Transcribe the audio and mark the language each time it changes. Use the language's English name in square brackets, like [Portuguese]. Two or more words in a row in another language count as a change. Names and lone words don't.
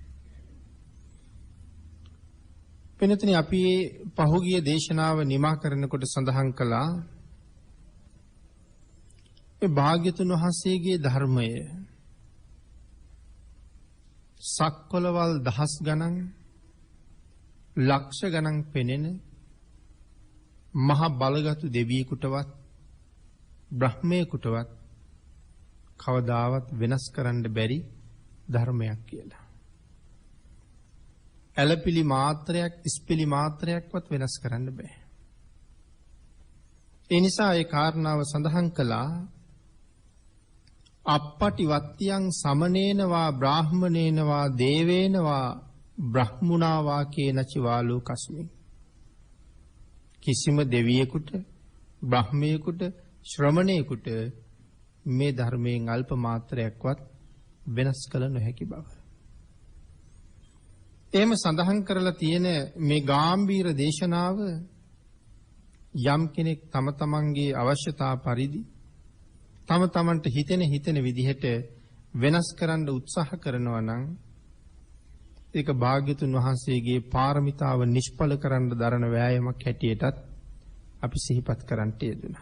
[Sinhala] වෙනතනි අපි පහුගිය දේශනාව නිමා කරනකොට සඳහන් කළා මේ භාග්‍යතුන් වහන්සේගේ ධර්මය සක්වලවල් දහස් ගණන් ලක්ෂ ගණන් පෙනෙන මහ බලගතු දෙවියෙකුටවත් බ්‍රහ්මයෙකුටවත් කවදාවත් වෙනස් කරන්න බැරි ධර්මයක් කියලා. ඇලපිලි මාත්‍රයක්, ඉස්පිලි මාත්‍රයක්වත් වෙනස් කරන්න බෑ. ඒ නිසා ඒ කාරණාව සඳහන් කළා [Pali] අප්පටි වත්තියං සමනේනවා බ්‍රාහ්මනේනවා දේවේනවා බ්‍රහ්මුණාවා කේනචිවාලෝ කස්මි. [Sinhala] කිසිම දෙවියෙකුට, බ්‍රහ්මයෙකුට, ශ්‍රමණයෙකුට මේ ධර්මයෙන් අල්ප මාත්‍රයක්වත් වෙනස් කළ නොහැකි බව. එහෙම සඳහන් කරලා තියෙන මේ ගාම්භීර දේශනාව යම් කෙනෙක් තම තමන්ගේ අවශ්‍යතා පරිදි තම තමන්ට හිතෙන විදිහට වෙනස් කරන්න උත්සාහ කරනවා නම් ඒක භාග්‍යතුන් වහන්සේගේ පාරමිතාව නිෂ්ඵල කරන්න දරන වෑයමක් හැටියටත් අපි සිහිපත් කරන්නට යෙදුණා.